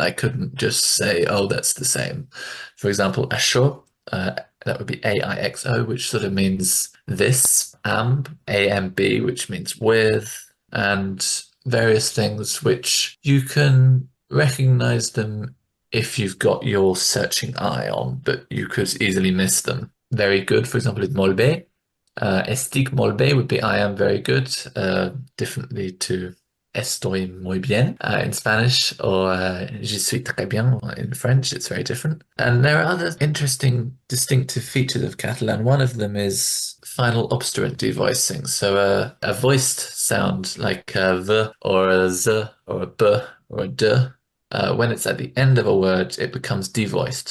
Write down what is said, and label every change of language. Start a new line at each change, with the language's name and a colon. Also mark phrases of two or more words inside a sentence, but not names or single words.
English: I couldn't just say, oh, that's the same. For example, això, that would be AIXO, which sort of means this, AMB, which means with, and various things which you can recognize them if you've got your searching eye on, but you could easily miss them. Very good, for example, is
Catalan: molt bé. Estic molt bé
English: would be I am very good, differently to
Spanish: estoy muy bien
English: in Spanish, or
French: je suis très bien
English: in French. It's very different. And there are other interesting distinctive features of Catalan. One of them is final obstruent devoicing. So a voiced sound like a v or a z or a b or a d, when it's at the end of a word, it becomes devoiced.